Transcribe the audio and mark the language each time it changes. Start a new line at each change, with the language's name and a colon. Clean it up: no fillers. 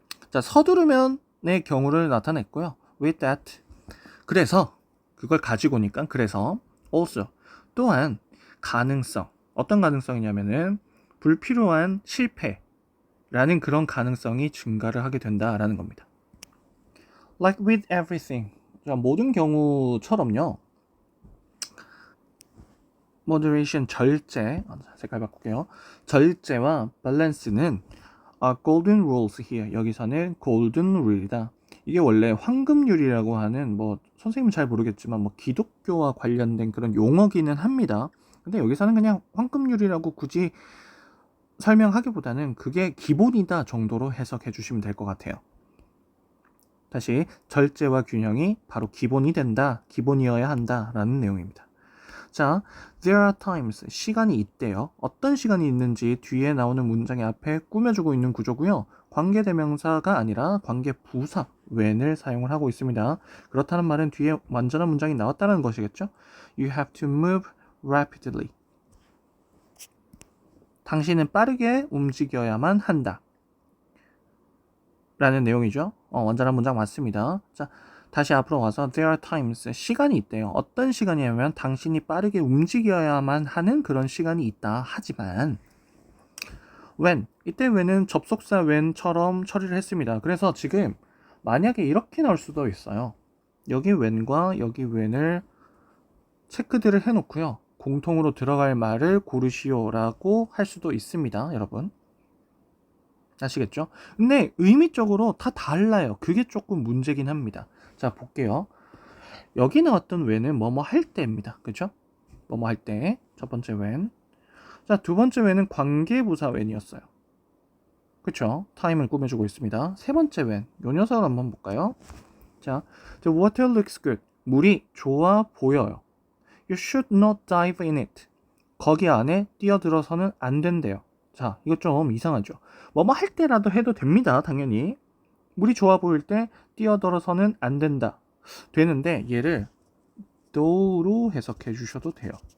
Korean: 자, 서두르면의 경우를 나타냈고요.
English: with that
Korean: 그래서 그걸 가지고니까 그래서 also 또한 가능성 어떤 가능성이냐면은 불필요한 실패라는 그런 가능성이 증가를 하게 된다라는 겁니다.
English: Like with everything
Korean: 자, 모든 경우처럼요. moderation 절제 색깔 바꿀게요. 절제와 balance는
English: golden rules here
Korean: 여기서는 golden rule이다. 이게 원래 황금률이라고 하는 뭐 선생님은 잘 모르겠지만 뭐 기독교와 관련된 그런 용어기는 합니다. 근데 여기서는 그냥 황금률이라고 굳이 설명하기보다는 그게 기본이다 정도로 해석해 주시면 될 것 같아요. 다시 절제와 균형이 바로 기본이 된다, 기본이어야 한다 라는 내용입니다. 자,
English: there are times,
Korean: 시간이 있대요. 어떤 시간이 있는지 뒤에 나오는 문장의 앞에 꾸며주고 있는 구조고요. 관계대명사가 아니라 관계부사 when을 사용을 하고 있습니다. 그렇다는 말은 뒤에 완전한 문장이 나왔다는 것이겠죠?
English: You have to move rapidly.
Korean: 당신은 빠르게 움직여야만 한다. 라는 내용이죠. 완전한 문장 맞습니다. 자, 다시 앞으로 와서
English: there are times
Korean: 시간이 있대요. 어떤 시간이냐면 당신이 빠르게 움직여야만 하는 그런 시간이 있다. 하지만 when 이때 when은 접속사 when처럼 처리를 했습니다. 그래서 지금 만약에 이렇게 나올 수도 있어요. 여기 when과 여기 when을 체크들을 해놓고요. 공통으로 들어갈 말을 고르시오라고 할 수도 있습니다. 여러분 아시겠죠? 근데 의미적으로 다 달라요. 그게 조금 문제긴 합니다. 자, 볼게요. 여기 나왔던 when은 뭐뭐 할 때입니다. 그죠? 뭐뭐 할 때. 첫 번째 when. 자, 두 번째 when은 관계부사 when이었어요. 그쵸? 타임을 꾸며주고 있습니다. 세 번째 when. 요 녀석을 한번 볼까요? 자,
English: the water looks good.
Korean: 물이 좋아 보여요.
English: You should not dive in it.
Korean: 거기 안에 뛰어들어서는 안 된대요. 자, 이거 좀 이상하죠? 뭐뭐 할 때라도 해도 됩니다. 당연히. 물이 좋아 보일 때 뛰어들어서는 안 된다. 되는데 얘를 do로 해석해 주셔도 돼요.